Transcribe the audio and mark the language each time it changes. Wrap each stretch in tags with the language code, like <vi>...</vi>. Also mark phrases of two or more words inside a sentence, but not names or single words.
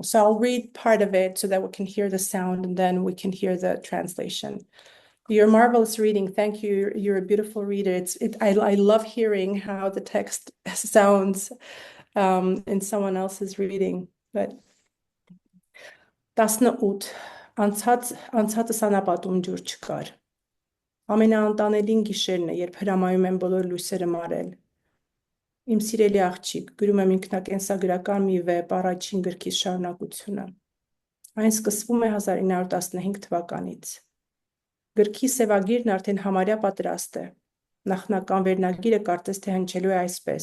<en>So I'll read part of it so that we can hear the sound and then we can hear the translation. You're marvelous reading. Thank you. You're a beautiful reader. I love hearing how the text sounds in someone else's reading.</en> <hy>But 18 անցածս անապատում ջուր չկար։ Ամենաանտանելին գիշերն է, երբ հրամայում են բոլոր լույսերը մարել։ Իմ սիրելի աղջիկ, գրում եմ ինքնակենսագրական մի վեպ առաջին գրքիս շարունակությունը։ Այն սկսվում է 1915 թվականից։ Գրքի սևագիրն արդեն համարյա պատրաստ է։ Նախնական վերնագիրը կարծես թե հնչելու է այսպես.</hy>